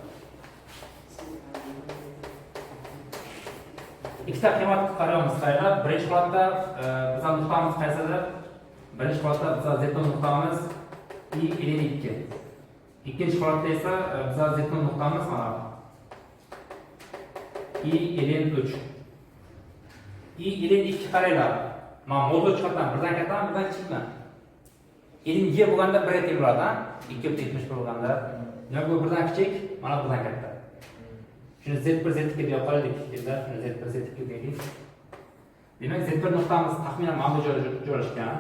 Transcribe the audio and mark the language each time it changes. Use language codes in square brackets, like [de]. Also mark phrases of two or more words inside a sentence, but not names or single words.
[uz] Ikkita qiymat qaraymiz qayerda? Birinchi holatda bizning nuqtamiz qaysidir? Birinchi holatda bizning z nuqtamiz i ln 2. Ikkinchi holatda esa bizning z nuqtamiz mana i ln 3. I ln 2 qaranglar. Mana modul jihatdan birdan kattami, birdan kichikmi? ln g bo'lganda 1 ga teng bo'ladi, 2/71 bo'lganda. Yo'q, bu birdan kichik, mana birdan katta. Shuni z1 z2 deb qo'ydik. Endi shuni z1 z2 deylik. Demak, z1 nuqtamiz taxminan mana bu joyda joylashgan.